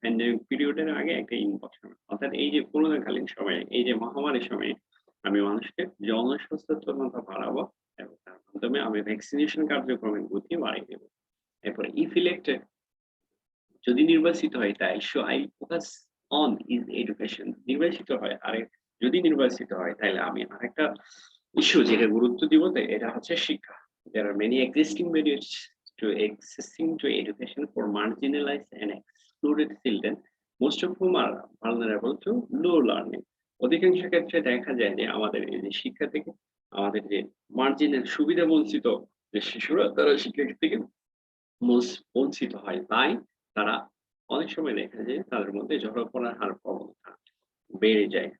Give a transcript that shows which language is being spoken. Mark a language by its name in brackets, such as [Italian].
[Bangla] Pandemic পিরিয়ডের আগে একটা ইন বসাবে, অর্থাৎ এই যে করোনাকালীন সময়ে, এই যে মহামারীর সময়ে আমি মানুষকে জনসচেতনতা বাড়াবো এবং তার মাধ্যমে আমি ভ্যাকসিনেশন কার্যক্রমের গতি বাড়িয়ে দেবো। এরপরে [English] if elected, [Bangla] যদি নির্বাচিত হয়, [English] তাই so I focus on is education. [Bangla] নির্বাচিত হয়, যদি নির্বাচিত হয় তাহলে আমি আরেকটা ইস্যু যেটা গুরুত্ব দিব, এটা হচ্ছে শিক্ষা। [English] There are many existing barriers to accessing to education for marginalized and excluded children, most of whom are vulnerable to low learning. [Bangla] অধিকাংশ ক্ষেত্রে দেখা যায় যে আমাদের এই যে শিক্ষা থেকে আমাদের যে মার্জিনের সুবিধা বঞ্চিত যে শিশুরা, তারা শিক্ষা থেকে বঞ্চিত হয়। তাই তারা অনেক সময় দেখা যায় তাদের মধ্যে ঝড়পড়ার হার প্রবণতা বেড়ে যায়।